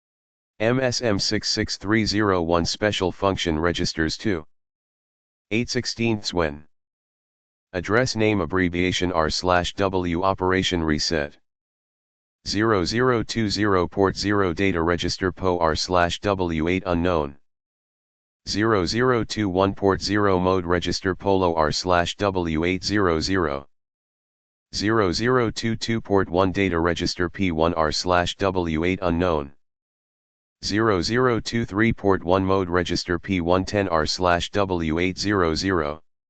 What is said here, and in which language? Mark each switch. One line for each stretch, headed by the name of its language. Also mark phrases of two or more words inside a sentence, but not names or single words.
English: MSM66301 special function registers 2. 8/16 when. Address name abbreviation r/w operation reset. 0020 port 0 data register PO r/w8 unknown. 0021 port 0 mode register polo r/w800. 0022 port 1 data register P1 r/w8 unknown. 0023 port 1 mode register P110 r/w800.